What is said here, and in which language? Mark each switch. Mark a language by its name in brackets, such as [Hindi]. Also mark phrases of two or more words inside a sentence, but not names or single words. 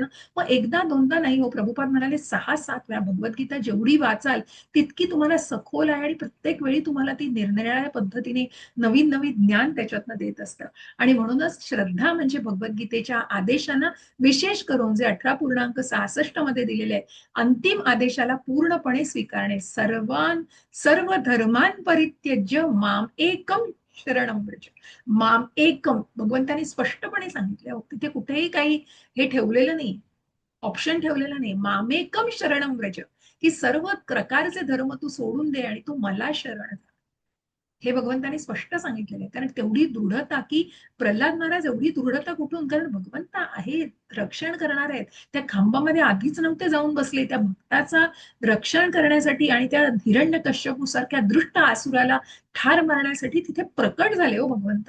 [Marathi] मग एकदा दोनदा नाही हो, प्रभुपाद म्हणाले 6-7 वेळा भगवद्गीता जेवढी वाचाल तितकी तुम्हाला सखोल आहे. आणि प्रत्येक वेळी तुम्हाला ती निरनिराळ्या पद्धतीने नवीन नवीन ज्ञान त्याच्यातनं देत असतं. आणि म्हणूनच श्रद्धा म्हणजे भगवद्गीतेच्या आदेशांना, विशेष करून जे 18.66 मध्ये दिलेले आहे, अंतिम आदेशाला पूर्णपणे स्वीकारणे. [Sanskrit] सर्व धर्मां परित्यज्य माम एकम शरणम व्रज माम एकम. [Marathi] भगवंतांनी स्पष्टपणे सांगितलं, तिथे कुठेही काही हे ठेवलेलं नाही, ऑप्शन ठेवलेला नाही. [Sanskrit] मामेकम शरणम व्रज, [Marathi] की सर्व प्रकारचे धर्म तू सोडून दे आणि तू मला शरण जा. हे भगवंतांनी स्पष्ट सांगितलेलं आहे. कारण तेवढी दृढता, की प्रल्हाद महाराज एवढी दृढता कुठून, कारण भगवंत आहेत, रक्षण करणार आहेत. त्या खांबामध्ये आधीच नव्हते जाऊन बसले, त्या भक्ताचा रक्षण करण्यासाठी आणि त्या हिरण्यकश्यपू सारख्या दृष्ट आसुराला ठार मारण्यासाठी तिथे प्रकट झाले हो भगवंत.